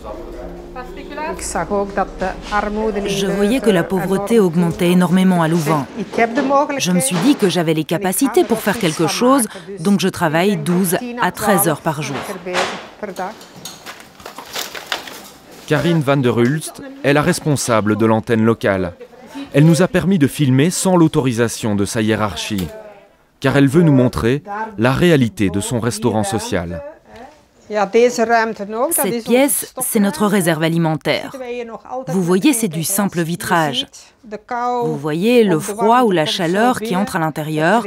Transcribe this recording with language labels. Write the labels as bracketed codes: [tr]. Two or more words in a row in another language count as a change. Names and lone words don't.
[fr] Je voyais que la pauvreté augmentait énormément à Louvain. Je me suis dit que j'avais les capacités pour faire quelque chose, donc je travaille 12 à 13 heures par jour. Karine van der Hulst est la responsable de l'antenne locale. Elle nous a permis de filmer sans l'autorisation de sa hiérarchie, car elle veut nous montrer la réalité de son restaurant social. Cette pièce, c'est notre réserve alimentaire. Vous voyez, c'est du simple vitrage. Vous voyez le froid ou la chaleur qui entre à l'intérieur.